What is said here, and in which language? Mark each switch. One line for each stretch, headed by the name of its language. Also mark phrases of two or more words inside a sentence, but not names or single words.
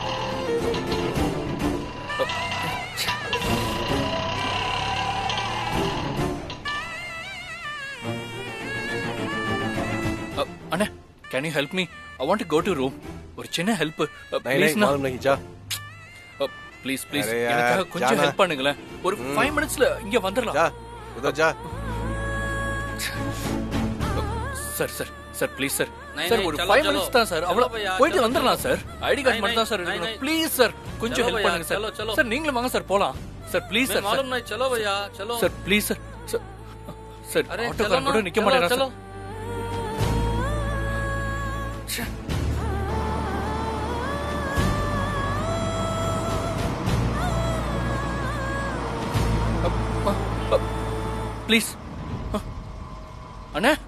Tamil: அண்ணா,
English: can you help me? I want to go to room.
Tamil: ஒரு சின்ன
English: help please. please please
Tamil: எனக்காக கொஞ்சம் ஹெல்ப் பண்ணுங்களேன். ஒரு 5 மினிட்ஸ்ல இங்க வந்துடலாம்.
English: sir sir sir please sir.
Tamil: சார் ஒரு 5 மினிட்ஸ் தான் சார். அவ்வளவு போயிட்டு வந்துடலாம் சார்.
English: ID card
Tamil: மட்டும் தான் சார் எடுக்கணும்.
English: please sir
Tamil: கொஞ்சம் ஹெல்ப் பண்ணுங்க சார். சார் நீங்களும் வாங்க சார், போலாம் சார்.
English: please sir.
Hindi: मालूम नहीं, चलो भैया चलो.
English: sir please sir.
Tamil: சார் ஆட்டோக்காரன் கூட நிக்க மாட்டேங்கிறான் சார். ப்ளீஸ் அண்ணா.